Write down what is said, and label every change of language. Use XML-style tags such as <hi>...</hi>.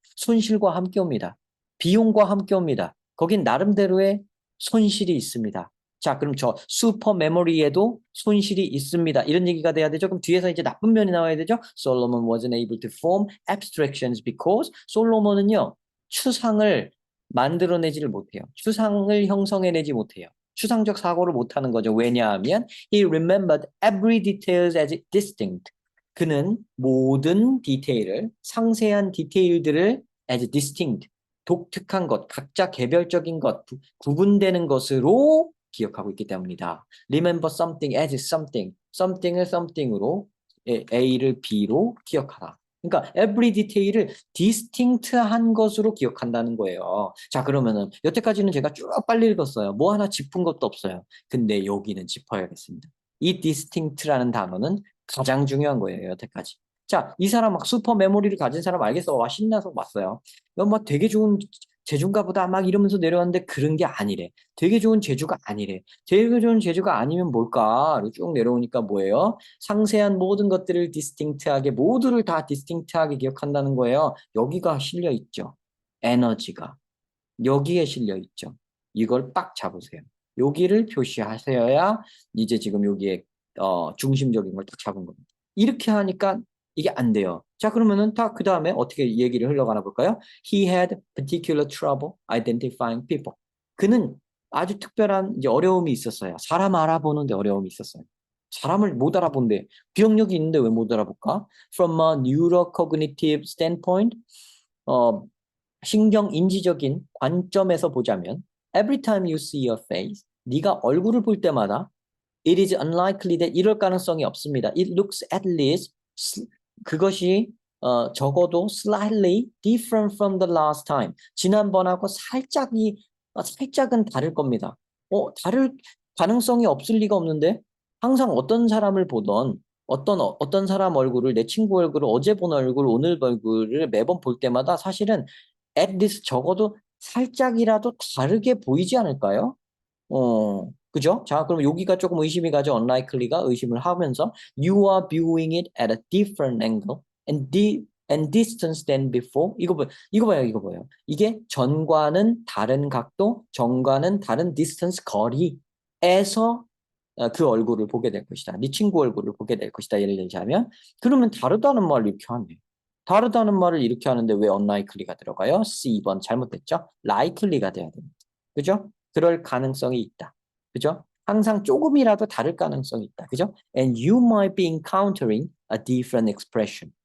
<ko>손실과 함께 옵니다. 비용과 함께 옵니다. 거긴 나름대로의 손실이 있습니다. 자, 그럼 저 슈퍼 메모리에도 손실이 있습니다. 이런 얘기가 돼야 되죠. 그럼 뒤에서 이제 나쁜 면이 나와야 되죠.</ko> <en>Solomon wasn't able to form abstractions because</en> <ko>솔로몬은요, 추상을 만들어내지를 못해요. 추상을 형성해내지 못해요. 추상적 사고를 못하는 거죠. 왜냐하면</ko> <en>he remembered every details as distinct.</en> <ko>그는 모든 디테일을, 상세한 디테일들을</ko> <en>as distinct,</en> <ko>독특한 것, 각자 개별적인 것, 구분되는 것으로 기억하고 있기 때문이다.</ko> <en>Remember something as something, something을 something으로, A를 B로</en> <ko>기억하라. 그러니까 every detail을 distinct한 것으로 기억한다는 거예요. 자, 그러면은 여태까지는 제가 쭉 빨리 읽었어요. 뭐 하나 짚은 것도 없어요. 근데 여기는 짚어야겠습니다. 이 distinct라는 단어는 가장 중요한 거예요, 여태까지. 자, 이 사람 막 슈퍼 메모리를 가진 사람 알겠어. 와, 신나서 왔어요. 뭐 되게 좋은 재주인가 보다 막 이러면서 내려왔는데 그런 게 아니래. 되게 좋은 재주가 아니래. 되게 좋은 재주가 아니면 뭘까? 쭉 내려오니까 뭐예요? 상세한 모든 것들을 디스팅트하게, 모두를 다 디스팅트하게 기억한다는 거예요. 여기가 실려 있죠. 에너지가. 여기에 실려 있죠. 이걸 빡 잡으세요. 여기를 표시하셔야 이제 지금 여기에 중심적인 걸 딱 잡은 겁니다. 이렇게 하니까 이게 안 돼요. 자, 그러면은 다 그 다음에 어떻게 얘기를 흘러가나 볼까요?</ko> <en>He had particular trouble identifying people.</en> <ko>그는 아주 특별한 이제 어려움이 있었어요. 사람 알아보는데 어려움이 있었어요. 사람을 못 알아본대. 기억력이 있는데 왜 못 알아볼까?</ko> <en>From a neurocognitive standpoint,</en> <ko>어, 신경 인지적인 관점에서 보자면</ko> <en>every time you see your face,</en> <ko>네가 얼굴을 볼 때마다</ko> <en>it is unlikely that</en> <ko>이럴 가능성이 없습니다.</ko> <en>It looks at least</en> <ko>그것이 적어도</ko> <en>slightly different from the last time.</en> <ko>지난번하고 살짝은 다를 겁니다. 다를 가능성이 없을 리가 없는데 항상 어떤 사람을 보던 어떤 사람 얼굴을 내 친구 얼굴을 어제 본 얼굴 오늘 본 얼굴을 매번 볼 때마다 사실은</ko> <en>at least</en> <ko>적어도 살짝이라도 다르게 보이지 않을까요? 그죠? 자, 그럼 여기가 조금 의심이 가죠. unlikely가 의심을 하면서</ko> <en>you are viewing it at a different angle and distance than before.</en> <ko>이거 봐요. 이게 전과는 다른 각도, 전과는 다른 distance 거리에서 그 얼굴을 보게 될 것이다. 네 친구 얼굴을 보게 될 것이다. 예를 들자면 그러면 다르다는 말을 이렇게 하네. 다르다는 말을 이렇게 하는데 왜 unlikely가 들어가요? C번 잘못됐죠? likely가 돼야 됩니다. 그죠? 그럴 가능성이 있다. 그죠? 항상 조금이라도 다를 가능성이 있다. 그죠?</ko> <en>And you might be encountering a different expression.</en>